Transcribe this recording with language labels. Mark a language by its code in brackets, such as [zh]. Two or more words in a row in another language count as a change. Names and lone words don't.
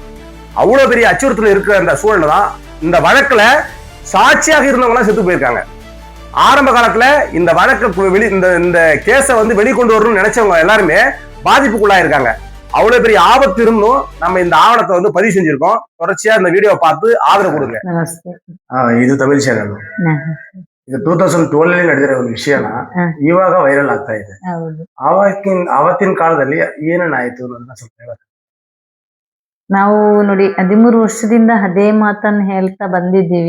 [ta] அவ்வளவு பெரிய அச்சுறுத்தல் இருக்கிற அந்த சூழல் தான் இந்த வழக்குல சாட்சியாக இருந்தவங்க செத்து போயிருக்காங்க. ஆரம்ப காலத்துல இந்த வழக்கு இந்த கேஸை வந்து வெளிக்கொண்டு வரணும்னு நினைச்சவங்க எல்லாருமே பாதிப்புக்குள்ளாயிருக்காங்க. அவ்வளவு பெரிய ஆபத்து இருந்தும் நம்ம இந்த ஆவணத்தை வந்து பதிவு செஞ்சிருக்கோம். தொடர்ச்சியா இந்த வீடியோவை பார்த்து ஆதரவு கொடுங்க. [kn] ಇದು ತಮಿಳ್ ಚಾನಲ್. ಇದು 2012 ನಡೆದಿರೋ ಒಂದು ವಿಷಯನ ಇವಾಗ ವೈರಲ್ ಆಗ್ತಾ ಇದೆ. ಅವತ್ತಿನ ಕಾಲದಲ್ಲಿ ಏನೇನಾಯ್ತು ಅನ್ನೋದನ್ನ ಸ್ವಲ್ಪ ಹೇಳೋದು. ನಾವು ನೋಡಿ 13 ವರ್ಷದಿಂದ ಅದೇ ಮಾತನ್ನ ಹೇಳ್ತಾ ಬಂದಿದ್ದೀವಿ.